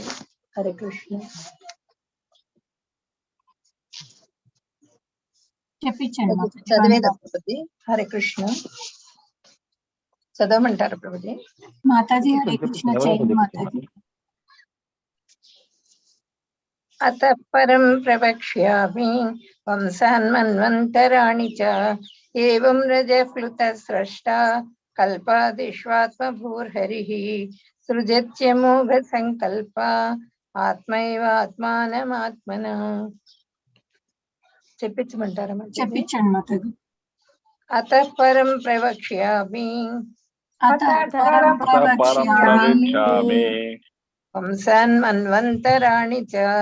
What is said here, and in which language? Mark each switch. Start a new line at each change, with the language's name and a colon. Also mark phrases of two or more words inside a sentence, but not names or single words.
Telugu: హరే కృష్ణ. చెప్పించండి. చదివేదా ప్రభుజీ? హరే కృష్ణ. చదవమంటారా ప్రభుజీ? మాతాజీ హరే కృష్ణ. జై మాతాజీ.
Sanskrit: अतः परं प्रवक्ष्यामि वंशान्मन्वन्तराणि च एवं रजः स्रष्टा कल्पादिष्वात्मभूर्हरिः सृजत्यमोघसङ्कल्पा ఆత్మైవాత్మానమాత్మన.
Telugu: చెప్పించమంటారా? చెప్పించండి మాతాజీ.
Sanskrit: అతః పరం ప్రవక్ష్యామి అతః పరం ప్రవక్ష్యామి వంశాన్ మన్వంతరాణి చ